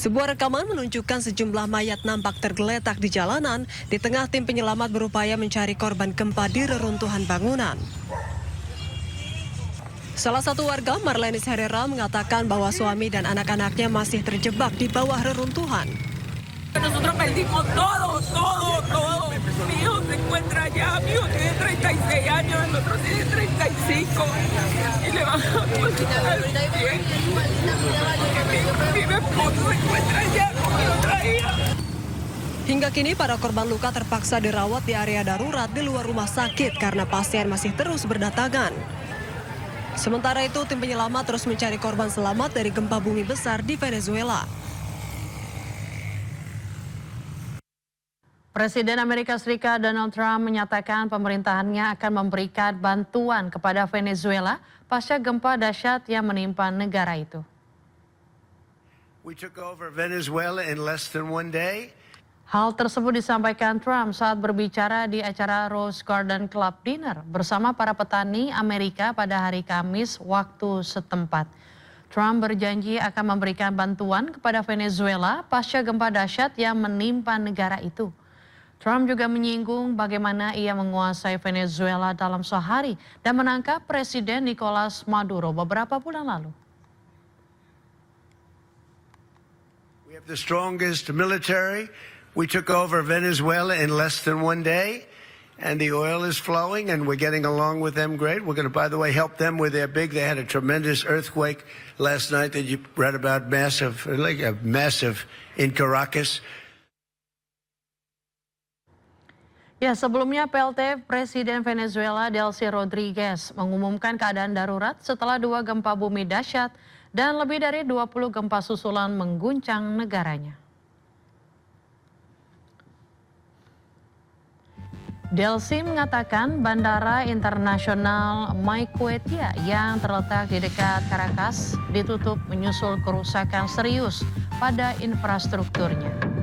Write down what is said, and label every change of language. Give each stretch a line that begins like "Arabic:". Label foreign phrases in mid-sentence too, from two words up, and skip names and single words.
Indonesian: Sebuah rekaman menunjukkan sejumlah mayat nampak tergeletak di jalanan di tengah tim penyelamat berupaya mencari korban gempa di reruntuhan bangunan. Salah satu warga, Marlenis Herrera, mengatakan bahwa suami dan anak-anaknya masih terjebak di bawah reruntuhan.
Spanish: Nosotros perdimos todo. Mi hijo se encuentra allá, mi hijo tiene 36 años, el otro tiene 35. Y le van a cocinar bien. Mi esposo se encuentra allá, como lo traía.
Indonesian: Hingga kini para korban luka terpaksa dirawat di area darurat di luar rumah sakit karena pasien masih terus berdatangan. Sementara itu, tim penyelamat terus mencari korban selamat dari gempa bumi besar di Venezuela. Presiden Amerika Serikat Donald Trump menyatakan pemerintahannya akan memberikan bantuan kepada Venezuela pasca gempa dahsyat yang menimpa negara itu.
English: We took over Venezuela in less than 1 day.
Indonesian: Hal tersebut disampaikan Trump saat berbicara di acara Rose Garden Club Dinner bersama para petani Amerika pada hari Kamis waktu setempat. Trump berjanji akan memberikan bantuan kepada Venezuela pasca gempa dahsyat yang menimpa negara itu. Trump juga menyinggung bagaimana ia menguasai Venezuela dalam sehari dan menangkap Presiden Nicolas Maduro beberapa bulan lalu.
English: We have the strongest military. We took over Venezuela in less than 1 day, and the oil is flowing, and we're getting along with them great. We're going to, by the way, help them with their they had a tremendous earthquake last night that you read about, massive in Caracas.
Indonesian: Ya, sebelumnya PLT Presiden Venezuela Delcy Rodriguez mengumumkan keadaan darurat setelah 2 gempa bumi dahsyat dan lebih dari 20 gempa susulan mengguncang negaranya. Delcy mengatakan Bandara Internasional Maiquetía yang terletak di dekat Caracas ditutup menyusul kerusakan serius pada infrastrukturnya.